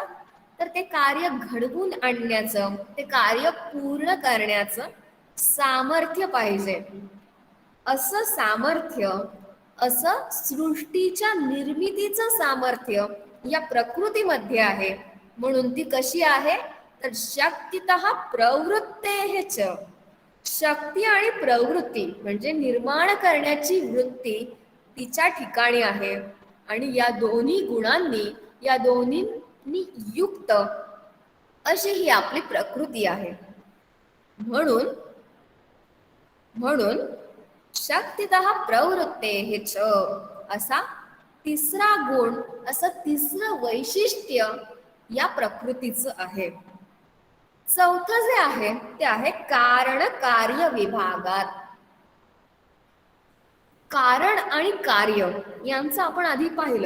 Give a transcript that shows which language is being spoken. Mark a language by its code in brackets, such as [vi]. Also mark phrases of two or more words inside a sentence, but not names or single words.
[mr] तर ते कार्य घडवून आणण्याचं, ते कार्य पूर्ण करण्याचं सामर्थ्य पाहिजे. असं सामर्थ्य, असं सृष्टीच्या निर्मितीचं सामर्थ्य या प्रकृतीमध्ये आहे. म्हणून ती कशी आहे? तर [sa] शक्तितः प्रवृत्तेः च. [mr] शक्ती आणि प्रवृत्ती म्हणजे निर्माण करण्याची वृत्ती तिच्या ठिकाणी आहे. आणि या दोन्ही गुणांनी, या दोन्हींनी युक्त अशी ही आपली प्रकृती आहे. म्हणून [sa] शक्तितः प्रवृत्तेः च [mr] असा तिसरा गुण, असं तिसरं वैशिष्ट्य या प्रकृतीचं आहे. चौथं जे आहे ते आहे कारण कार्य विभागात. कारण आणि कार्य यांचं आपण आधी पाहिलं.